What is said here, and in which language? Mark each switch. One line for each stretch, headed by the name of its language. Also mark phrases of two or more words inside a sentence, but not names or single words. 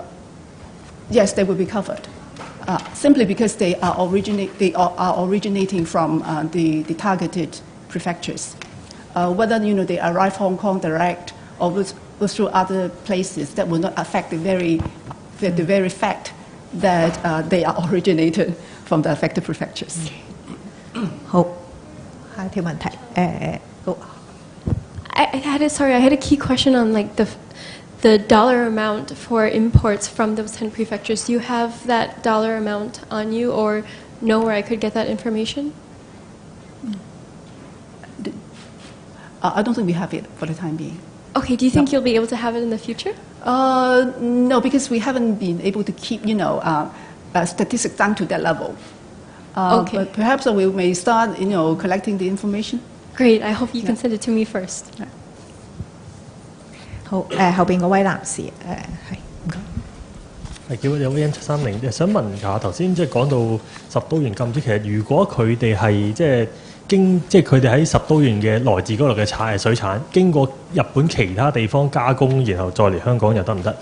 English: Yes, they will be covered. Simply because they are originating from the targeted prefectures. Whether they arrive Hong Kong direct or go through other places, that will not affect the very fact that they are originated from the affected prefectures.
Cantonese: 好，下一條問題。好。
English: I had a key question on the dollar amount for imports from those 10 prefectures. Do you have that dollar amount on you, or know where I could get that information? I don't think we have it for the time being. Okay, do you think you'll be able to have it in the future? No, because we haven't been able to keep, statistics down to that level. Okay. But perhaps we may start, collecting the information. Great, I hope you can send it to me first.
Cantonese: 好，後邊嗰位男士，係唔該。叫有 VN730，想問下頭先講到十都縣禁止，其實如果佢哋係佢哋喺十都縣嘅來自嗰度嘅水產，經過日本其他地方加工，然後再嚟香港又得唔得？